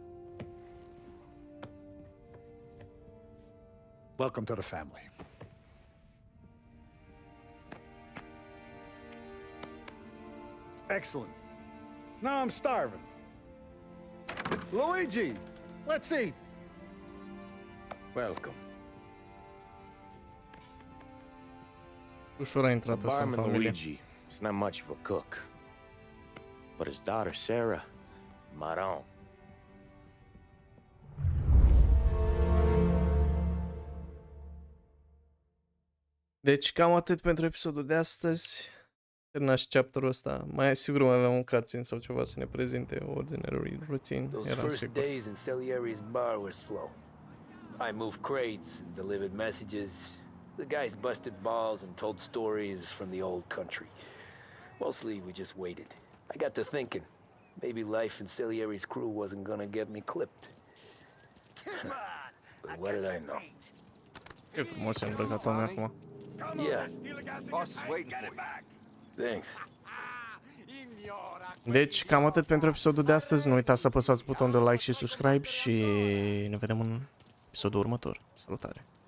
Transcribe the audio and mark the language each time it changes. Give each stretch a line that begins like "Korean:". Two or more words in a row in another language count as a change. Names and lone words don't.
English: Welcome to the family. Excellent. Now I'm starving. Luigi, let's eat. Welcome.
Romanian: Ușor a intrat ăsta în Barman familie.
English: Luigi is not much of a cook. But his daughter, Sarah, Maron.
Romanian: Deci cam atât pentru episodul de astăzi. Terminat și chapterul ăsta. Mai sigur mai aveam un cutscene sau ceva să ne prezinte
English: ordinary routine. Those
Romanian: Eram
English: first
Romanian: sigur.
English: days in Salieri's bar were slow. I moved crates and delivered messages. The guys busted balls and told stories from the old country. Mostly we just waited. I got to thinking, maybe life in Salieri's crew wasn't gonna get me clipped. But what did I know?
Romanian: Ce frumos e îmbrăcat omul acum.
English: Yeah. Boss is waiting for you. Thanks.
Romanian: Deci, cam atât pentru episodul de astăzi. Nu uitați să apăsați butonul de like și subscribe și ne vedem în episodul următor. Salutare!